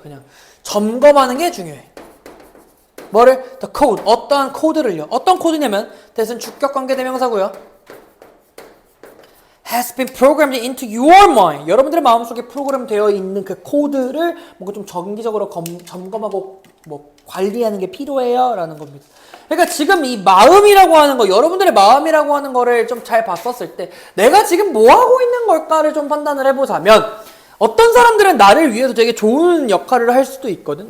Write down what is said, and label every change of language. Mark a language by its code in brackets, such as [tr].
[ko] 그냥 점검하는 게 중요해. 뭐를? [en] the code [ko] 어떠한 코드를요. 어떤 코드냐면 that은 주격관계 대명사고요. [en] has been programmed into your mind. [ko] 여러분들의 마음속에 프로그램 되어 있는 그 코드를 뭔가 좀 정기적으로 점검하고 뭐 관리하는 게 필요해요 라는 겁니다. 그러니까 지금 이 마음이라고 하는 거, 여러분들의 마음이라고 하는 거를 좀 잘 봤었을 때 내가 지금 뭐 하고 있는 걸까를 좀 판단을 해보자면 어떤 사람들은 나를 위해서 되게 좋은 역할을 할 수도 있거든.